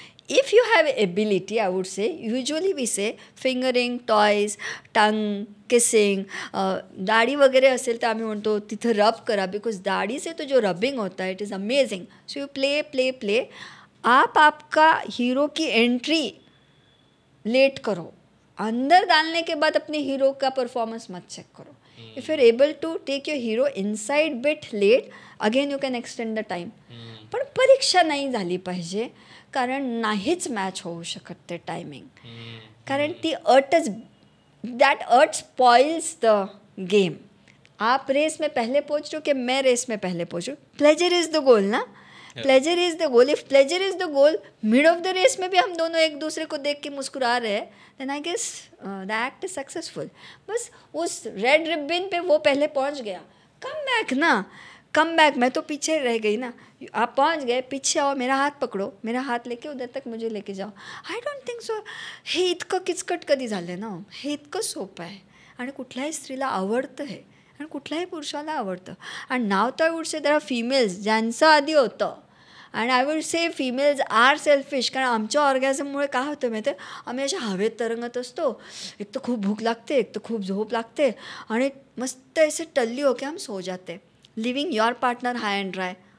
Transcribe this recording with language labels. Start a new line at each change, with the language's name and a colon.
English: If you have ability, I would say, usually we say fingering, toys, tongue, kissing,
Marathi: दाढी वगैरे असेल तर आम्ही म्हणतो तिथं रब करा,
Hindi: बिकॉज दाढी से तो जो रबिंग होता है
English: It is amazing. So you play.
Hindi: आप आपका हीरो की एंट्री लेट करो, अंदर डालने के बाद अपने हीरो का परफॉर्मेंस मत चेक करो.
English: If you are able to take your hero inside bit late, again you can extend the time.
Marathi: पण परीक्षा नाही झाली पाहिजे, कारण नाहीच मॅच होऊ शकत ते टायमिंग. कारण ती अटच,
English: That अट spoils the game.
Hindi: आप रेस में पहले पहुँच रहे हो कि मैं रेस में पहले पहुँचूँ?
English: pleasure is the goal
Hindi: ना, pleasure is the goal. If pleasure is the goal, mid of the race में भी हम दोनों एक दूसरे को देख के मुस्कुरा रहे हैं,
English: Then I guess the act is successful.
Hindi: बस उस रेड रिबन पे वो पहले पहुँच गया,
English: come back,
Hindi: मैं तो पीछे रह गई ना. आप पहुंच गए, पीछे आओ, मेरा हात पकडो, मेरा हात लेके उधर तक मुझे लेके जाओ.
English: I don't think so.
Marathi: हे इतकं किचकट कधी झालं ना, हे इतकं सोपं आहे आणि कुठल्याही स्त्रीला आवडतं हे, आणि कुठल्याही पुरुषाला आवडतं. आणि नाव तर
English: I would say there are females
Marathi: ज्यांचं आधी होतं, आणि
English: I would say females are selfish.
Marathi: कारण आमच्या ऑर्गॅझममुळे काय होतं माहिती आहे, आम्ही अशा हवेत तरंगत असतो, एक तर खूप भूक लागते, एक तर खूप झोप लागते, आणि मस्त असे
Hindi: टल्ली हो के हम सो जाते,
English: Leaving your partner high and dry.